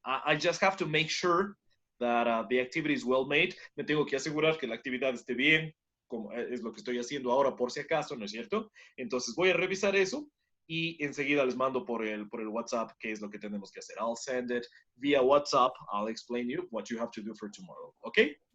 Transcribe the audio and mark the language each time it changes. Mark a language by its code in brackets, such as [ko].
[en] I just have to make sure that the activity is well made. [es] Me tengo que asegurar que la actividad esté bien, como es lo que estoy haciendo ahora por si acaso, ¿no es cierto? Entonces voy a revisar eso y enseguida les mando por el WhatsApp qué es lo que tenemos que hacer. [en] I'll send it via WhatsApp. I'll explain you what you have to do for tomorrow, okay?